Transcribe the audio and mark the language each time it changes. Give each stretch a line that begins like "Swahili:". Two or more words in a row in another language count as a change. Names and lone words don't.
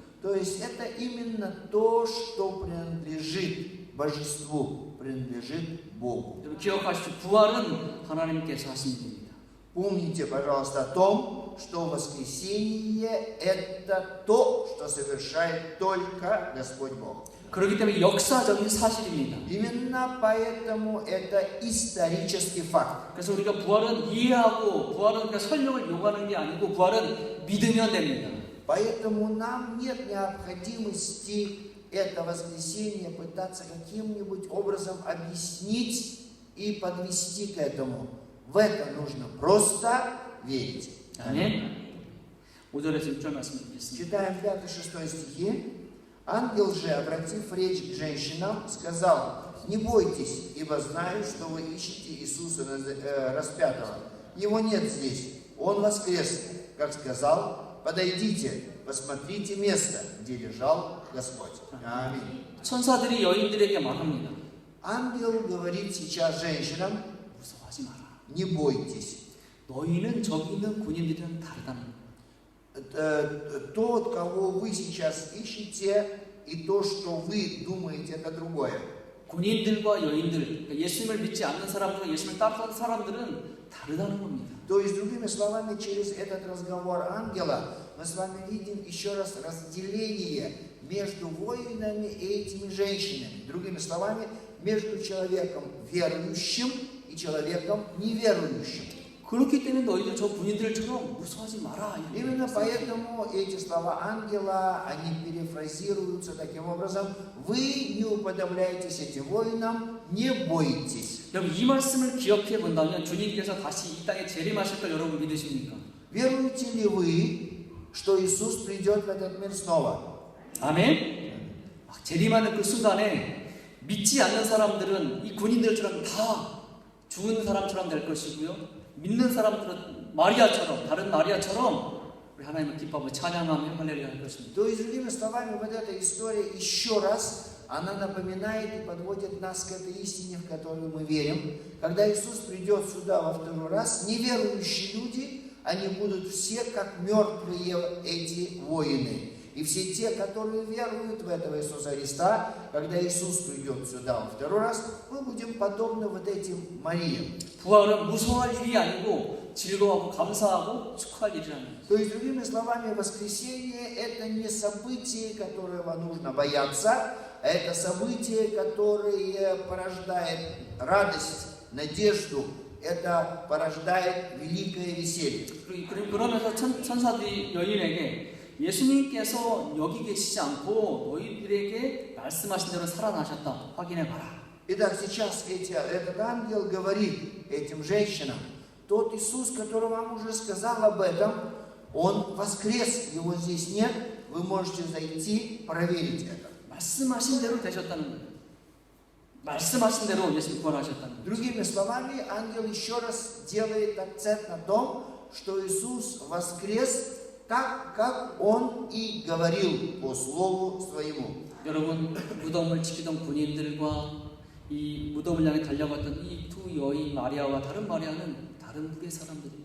Russian: То есть, это именно то, что принадлежит божеству, принадлежит Богу.
Korean: 여러분 기억하십시오. 부활은 하나님께서 하신 일입니다.
Russian: Помните, пожалуйста, о том, что воскресение – это то, что совершает только Господь Бог.
Korean: 그렇기 때문에 역사적인 사실입니다.
Russian: Именно поэтому это исторический факт.
Korean: 그래서 우리가 부활은 이해하고 부활은 그러니까 설명을 요구하는 게 아니고 부활은 믿으면 됩니다.
Russian: Поэтому нам нет необходимости это воскресение пытаться каким-нибудь образом объяснить и подвести к этому. В это нужно просто верить.
Korean: 아멘. 5절에서 6절 말씀 드리겠습니다.
Russian: Читаем 5-6 стихи. Ангел же, обратив речь к женщинам, сказал: «Не бойтесь, ибо знаю, что вы ищете Иисуса распятого. Его нет здесь, Он воскрес, как сказал. Подойдите, посмотрите место, где лежал Господь». Аминь.
Korean: 천사들이 여인들에게 말합니다.
Russian: Ангел говорит сейчас женщинам:
Korean: 무서워하지 마라.
Russian: не бойтесь.
Korean: 너희는 저기 있는 군인들이랑 다르다는 거예요.
Russian: Тот, кого вы сейчас ищете, и то, что вы думаете, это другое.
Korean: 군인들과 여인들, 그러니까 예수님을 믿지 않는 사람들과 예수님을 따르는 사람들은 다르다는 겁니다.
Russian: То есть, другими словами, через этот разговор ангела мы с вами видим еще раз разделение между воинами и этими женщинами. Другими словами, между человеком верующим и человеком неверующим.
Korean: 그렇기 때문에 너희들 저 군인들처럼 무서워하지 마라.
Russian: Именно поэтому эти слова ангела, они перефразируются таким образом: вы не уподобляйтесь этим воинам, не бойтесь.
Korean: 여러분 이 말씀을 기억해 본다면 주님께서 다시 이 땅에 재림하실 걸 여러분 믿으십니까?
Russian: Веруете ли вы, что Иисус придет в этот мир снова?
Korean: 아멘. 재림하는 그 순간에 믿지 않는 사람들은 이 군인들처럼 다 죽은 사람처럼 될 것이고요. 믿는 사람들은 마리아처럼, 다른 마리아처럼 우리 하나님을 기뻐하고 찬양하며 할렐루야 할 것입니다.
Russian: То есть, другими словами, вот эта история еще раз, она напоминает и подводит нас к этой истине, в которую мы верим. Когда Иисус придет сюда во второй раз, неверующие люди, они будут все как мертвые эти воины. И все те, которые веруют в этого Иисуса Христа, когда Иисус придет сюда во второй раз, мы будем подобны вот этим Мариям.
Korean: 부활은 무서워할 일이 아니고 즐거워하고 감사하고 축하할 일이라는 거예요.
Russian: То есть, другими словами, воскресение – это не событие, которого нужно бояться, а это событие, которое порождает радость, надежду, это порождает великое веселье.
Korean: 그러면서 천사들이 여인에게 예수님께서 여기 계시지 않고 너희들에게 말씀하신 대로 살아나셨다. 확인해 봐라.
Russian: Итак, сейчас этот ангел говорит этим женщинам: тот Иисус, который вам уже сказал об этом, Он воскрес, Его здесь нет, вы можете зайти, проверить это.
Korean: 말씀하신 대로 되셨다는 거예요. 말씀하신 대로 예수님 부활하셨다는 거예요.
Russian: Другими словами, ангел еще раз делает акцент на том, что Иисус воскрес так, как Он и говорил по слову Своему.
Korean: 여러분, 무덤을 지키던 군인들과 이 무덤을 향해 달려갔던 이 두 여인 마리아와 다른 마리아는 다른 부류의 사람들이에요.